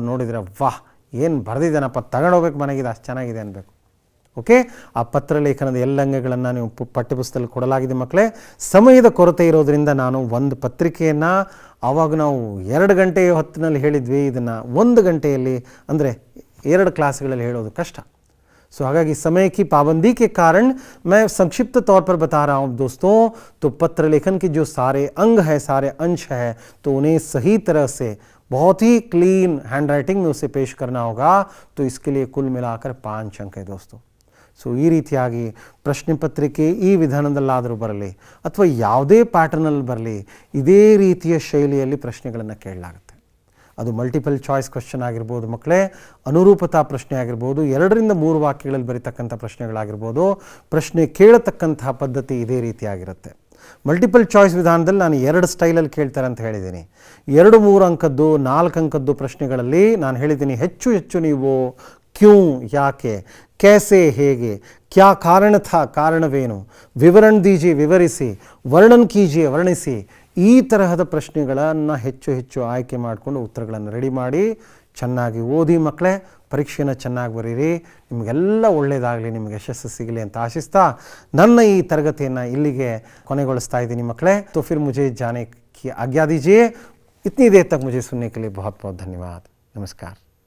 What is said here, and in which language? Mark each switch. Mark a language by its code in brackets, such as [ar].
[kn] ನೋಡಿದರೆ ವಾಹ್, ಏನು ಬರೆದಿದ್ದಾನಪ್ಪ, ತಗೊಂಡೋಗ್ಬೇಕು ಮನೆಗಿದೆ, ಅಷ್ಟು ಚೆನ್ನಾಗಿದೆ ಅನ್ಬೇಕು. ಓಕೆ, ಆ ಪತ್ರಲೇಖನದ ಎಲ್ಲ ಅಂಗಗಳನ್ನು ನೀವು ಪಠ್ಯಪುಸ್ತಕದಲ್ಲಿ ಕೊಡಲಾಗಿದೆ ಮಕ್ಕಳೇ. ಸಮಯದ ಕೊರತೆ ಇರೋದರಿಂದ ನಾನು ಒಂದು ಪತ್ರಿಕೆಯನ್ನು, ಆವಾಗ ನಾವು 2 ಗಂಟೆಯ ಹೊತ್ತಿನಲ್ಲಿ ಹೇಳಿದ್ವಿ, ಇದನ್ನು 1 ಗಂಟೆಯಲ್ಲಿ ಅಂದರೆ 2 ಕ್ಲಾಸ್ಗಳಲ್ಲಿ ಹೇಳೋದು ಕಷ್ಟ. [hi] सो [kn] हाಗಾಗಿ [hi] समय की पाबंदी के कारण मैं संक्षिप्त तौर पर बता रहा हूँ दोस्तों. तो पत्र लेखन के जो सारे अंग है, सारे अंश है, तो उन्हें सही तरह से बहुत ही [en] clean handwriting [hi] में उसे पेश करना होगा. तो इसके लिए कुल मिलाकर 5 अंक है दोस्तों. [kn] ಸೊ ಈ ರೀತಿಯಾಗಿ ಪ್ರಶ್ನೆ ಪತ್ರಿಕೆ ಈ ವಿಧಾನದಲ್ಲಾದರೂ ಬರಲಿ ಅಥವಾ ಯಾವುದೇ ಪ್ಯಾಟರ್ನಲ್ಲಿ ಬರಲಿ, ಇದೇ ರೀತಿಯ ಶೈಲಿಯಲ್ಲಿ ಪ್ರಶ್ನೆಗಳನ್ನು ಕೇಳಲಾಗುತ್ತೆ. ಅದು ಮಲ್ಟಿಪಲ್ ಚಾಯ್ಸ್ ಕ್ವಶನ್ ಆಗಿರ್ಬೋದು ಮಕ್ಕಳೇ, ಅನುರೂಪತಾ ಪ್ರಶ್ನೆ ಆಗಿರ್ಬೋದು, 2ರಿಂದ 3 ವಾಕ್ಯಗಳಲ್ಲಿ ಬರೀತಕ್ಕಂಥ ಪ್ರಶ್ನೆಗಳಾಗಿರ್ಬೋದು. ಪ್ರಶ್ನೆ ಕೇಳತಕ್ಕಂತಹ ಪದ್ಧತಿ ಇದೇ ರೀತಿಯಾಗಿರುತ್ತೆ. ಮಲ್ಟಿಪಲ್ ಚಾಯ್ಸ್ ವಿಧಾನದಲ್ಲಿ ನಾನು 2 ಸ್ಟೈಲಲ್ಲಿ ಕೇಳ್ತಾರೆ ಅಂತ ಹೇಳಿದ್ದೀನಿ. 2, 3 ಅಂಕದ್ದು, 4 ಅಂಕದ್ದು ಪ್ರಶ್ನೆಗಳಲ್ಲಿ ನಾನು ಹೇಳಿದ್ದೀನಿ, ಹೆಚ್ಚು ನೀವು [hi] ಕ್ಯೂ, [kn] ಯಾಕೆ, [hi] कैसे, [kn] ಹೇಗೆ, [hi] ಕ್ಯಾ ಕಾರಣ ಥಾ, [kn] ಕಾರಣವೇನು, [hi] ವಿವರಣ ದೀಜಿಯೇ, [kn] ವಿವರಿಸಿ, [hi] ವರ್ಣನ್ ಕೀಜಿಯೇ, [kn] ವರ್ಣಿಸಿ, ಈ ತರಹದ ಪ್ರಶ್ನೆಗಳನ್ನು ಹೆಚ್ಚು ಆಯ್ಕೆ ಮಾಡಿಕೊಂಡು ಉತ್ತರಗಳನ್ನು ರೆಡಿ ಮಾಡಿ ಚೆನ್ನಾಗಿ ಓದಿ ಮಕ್ಕಳೇ. ಪರೀಕ್ಷೆನ ಚೆನ್ನಾಗಿ ಬರೀರಿ, ನಿಮಗೆಲ್ಲ ಒಳ್ಳೆಯದಾಗಲಿ, ನಿಮಗೆ ಯಶಸ್ಸು ಸಿಗಲಿ ಅಂತ ಆಶಿಸ್ತಾ ನನ್ನ ಈ ತರಗತಿಯನ್ನು ಇಲ್ಲಿಗೆ ಕೊನೆಗೊಳಿಸ್ತಾ ಇದ್ದೀನಿ ಮಕ್ಕಳೇ. [hi] तो फिर मुझे जाने की आज्ञा दीजिए. इतनी देर तक मुझे सुनने के लिए बहुत बहुत धन्यवाद. नमस्कार.